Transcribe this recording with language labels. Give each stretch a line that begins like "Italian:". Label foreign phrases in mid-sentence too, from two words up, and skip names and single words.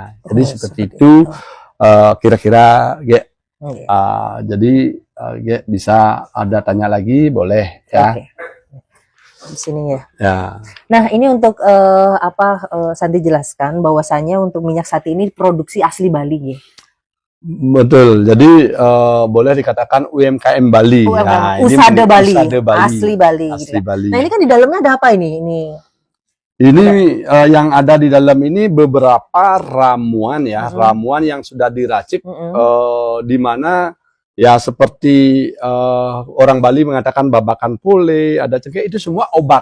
Indonesian: Jadi seperti itu kira-kira jadi bisa ada tanya lagi boleh ya. Di sini ya. Nah, ini untuk Santi jelaskan bahwasanya untuk minyak sati ini produksi asli Bali ya. Betul, jadi boleh dikatakan UMKM Bali. Nah, Usada Bali, asli Bali. Asli Bali. Nah, ini kan di dalamnya ada apa ini? Ini yang ada di dalam ini beberapa ramuan ya, ramuan yang sudah diracik, di mana ya seperti orang Bali mengatakan babakan pule, ada cengkeh, itu semua obat.